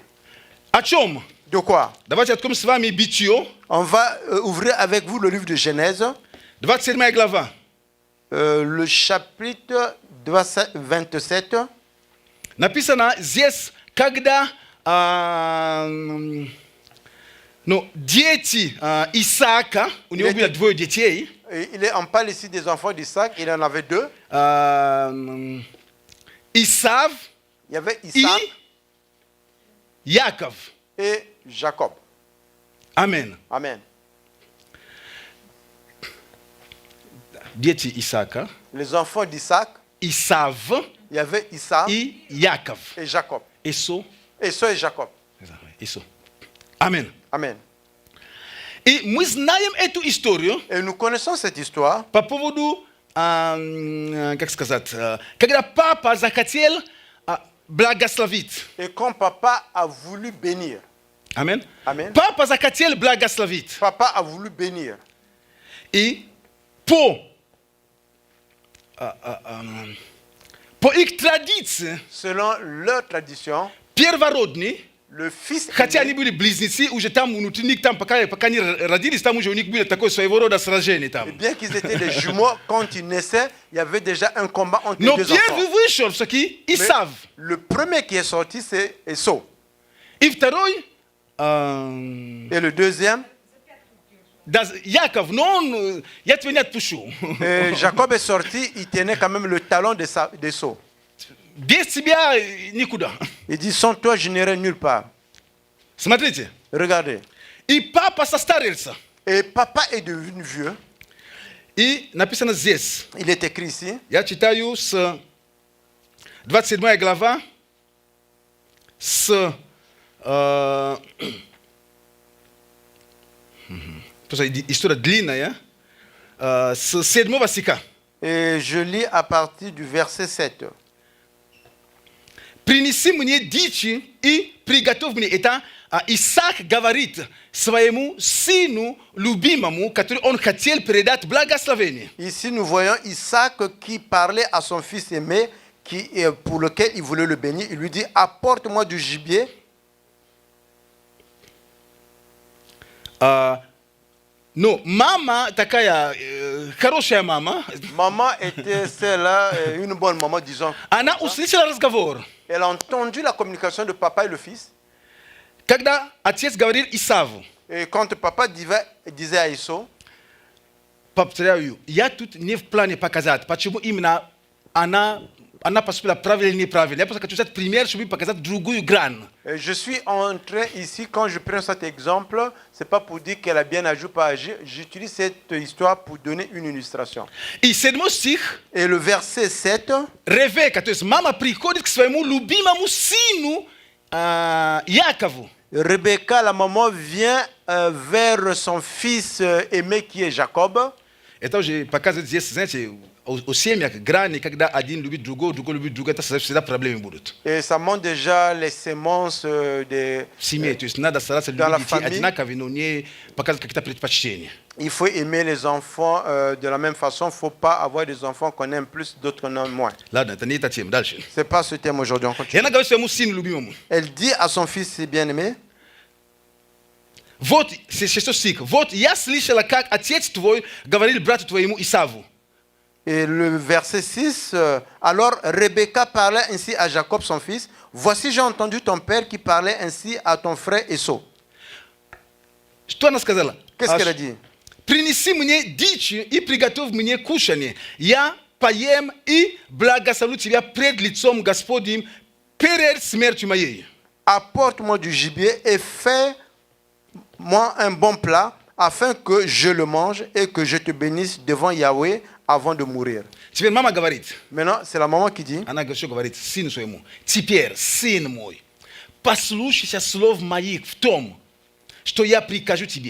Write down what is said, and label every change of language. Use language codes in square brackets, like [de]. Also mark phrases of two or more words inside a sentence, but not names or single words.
[ru] О чем? [fr] De quoi? [ru] Давайте откроем с вами Бытие, [fr] On va ouvrir avec vous le livre de Genèse, [ru] 27 глава. [fr] le chapitre 27. [ru] Написано здесь, когда дети Исаака, у него было двое детей, [fr] Et on parle ici des enfants d'Isaac, il en avait deux. [ru] Исав [fr] Il y avait [ru] и [fr] Isaac [ru] Яков. [fr] et Jacob. [ru] Амен. [fr] Amen. [ru] Дети Исаака, [fr] Les enfants d'Isaac, [ru] Исав [fr] il y avait Isaac [ru] и Яков. [fr] et Jacob. [ru] Ису. [fr] Esau et Jacob. [ru] Ису. Амен. [fr] Amen. [ru] И мы знаем эту историю [fr] Et nous connaissons cette histoire [ru] по поводу как сказать, когда папа захотел благословить. [fr] Et quand papa a voulu bénir, Amen. Amen. [ru] Папа захотел благословить. [fr] Papa a voulu bénir. [ru] И по их традиции, [fr] Selon leur tradition, [ru] первородный, [fr] le fils [ru] хотя они [fr] aîné, [ru] были близнецы, уже там внутри них, там пока они родились, там уже у них было такое своего рода сражение там. [fr] bien qu'ils étaient des jumeaux, quand ils naissaient, il y avait déjà un combat entre [ru] Но [fr] les deux enfants. [ru] первый вышел все-таки [fr] Mais [ru] Исав. [fr] le premier qui est sorti, c'est Esau. [ru] И второй, [fr] Et le deuxième, [ru] Яков, но он, я тебя не отпущу. [fr] Jacob est sorti, il tenait quand même le talon d'Esau. [ru] Без тебя никуда. [fr] Il dit, sans toi, je n'irai nulle part. [ru] Смотрите. [fr] Regardez. [ru] И папа состарился. [fr] Et papa est devenu vieux. [ru] И написано здесь. [fr] Il est écrit ici. [ru] Я читаю с 27 глава, с история длинная, с 7 стиха. [fr] Et je lis à partir du verset 7. [ru] Принеси мне дичи и приготовь мне. Это Исаак говорит своему сыну любимому, который он хотел передать благословение. [fr] Ici, nous voyons Isaac qui parlait à son fils aimé, pour lequel il voulait le bénir. Il lui dit, apporte-moi du gibier. [ru] Но мама такая хорошая мама. [fr] Maman était celle-là, une bonne maman, disons. [ru] Она услышала разговор. [fr] Elle a entendu la communication de papa et le fils. [ru] Когда отец говорил Исаву, [fr] Et quand papa disait à Esau, [ru] повторяю, я тут не в плане показать, почему именно она поступила правильно или неправильно. Я просто хочу дать пример, чтобы показать другую грань. [fr] je suis en train ici, quand je prends cet exemple, ce n'est pas pour dire qu'elle a bien agi ou pas agi. J'utilise cette histoire pour donner une illustration. [ru] И 7 стих, [fr] Et le verset 7, [ru] Ревека, то есть мама приходит к своему любимому сыну Якову. [fr] Rebecca, la maman, vient vers son fils aimé qui est Jacob. [ru] Это уже показывает здесь, знаете, у семьях грани, когда один любит другого, другой любит другого, это всегда проблемы будут. [fr] Et ça montre déjà les sémences des... [ru] В семье, то есть надо стараться [fr] dans la [ru] любить детей [fr] famille. [ru] одинаково, но не показывать какие-то предпочтения. [fr] Il faut aimer les enfants de la même façon. Il ne faut pas avoir des enfants qu'on aime plus, d'autres qu'on aime moins. [ru] Ладно, это не эта тема, дальше. [fr] Ce n'est pas ce thème aujourd'hui. On [ru] И [fr] continue. [ru] она говорит своему сыну любимому. [fr] Elle dit à son fils bien-aimé, [ru] Вот, 6 стих. Вот я слышала, как отец твой говорил брату твоему Исаву. [fr] et le verset 6, alors Rebecca parlait ainsi à Jacob, son fils. Voici, j'ai entendu ton père qui parlait ainsi à ton frère Esau. [ru] Что она сказала? [fr] Qu'est-ce qu'elle a dit? [ru] Принеси мне дичи и приготовь мне кушанье. Я поем и благословлю тебя пред лицом Господним перед смертью моей. [fr] Apporte-moi du gibier et fais-moi un bon plat afin que je le mange et que je te bénisse devant Yahweh avant de mourir. [ru] Теперь мама говорит, [fr] Maintenant, c'est la maman qui dit, [ru] она что говорит сыну своему? Теперь, сын мой, послушайся слов моих в том, что я прикажу тебе.